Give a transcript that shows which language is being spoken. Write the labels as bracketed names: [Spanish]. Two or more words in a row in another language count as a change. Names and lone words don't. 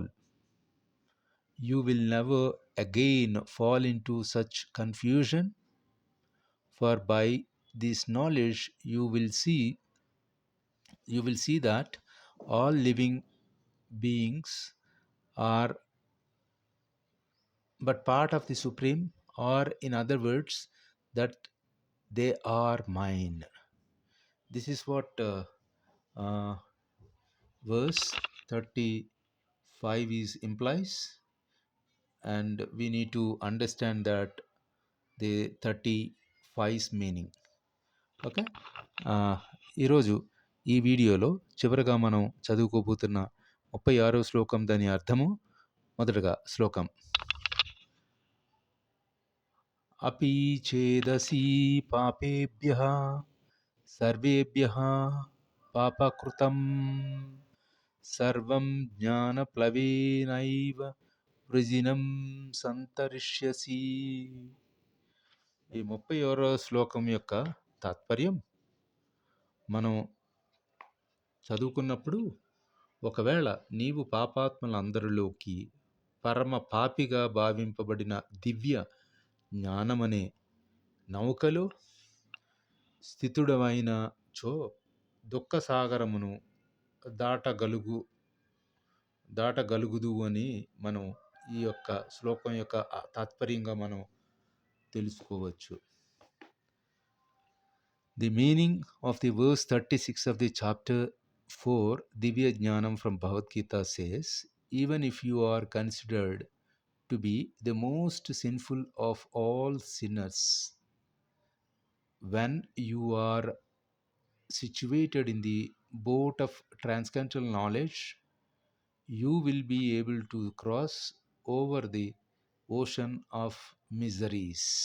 [English] You will never again fall into such confusion, for by this knowledge you will see that all living beings are but part of the Supreme, or in other words, that they are mine. This is what verse 35 is implies, and we need to understand that the 35's meaning. [Telugu] ఓకే, ఈరోజు ఈ వీడియోలో చివరగా మనం చదువుకోబోతున్న 36వ శ్లోకం దాని అర్థము. మొదటగా శ్లోకం. [Sanskrit] अपि चेदसि पापेभ्यः सर्वेभ्यः पापकृतं सर्वं ज्ञानप्लवेनैव వృజినం సంతరిష్యసి. [Telugu] ఈ 36వ శ్లోకం యొక్క తాత్పర్యం మనం చదువుకున్నప్పుడు, ఒకవేళ నీవు పాపాత్మలందరిలోకి పరమ పాపిగా భావింపబడిన దివ్య జ్ఞానమనే నౌకలో స్థితుడవైన చో దుఃఖసాగరమును దాటగలుగుదు అని మనం ఈ యొక్క శ్లోకం యొక్క తాత్పర్యంగా మనం తెలుసుకోవచ్చు. [English] The meaning of the verse 36 of the chapter 4 Divya Jnanam from Bhagavad Gita says, even if you are considered to be the most sinful of all sinners, when you are situated in the boat of transcendental knowledge, you will be able to cross over the ocean of miseries.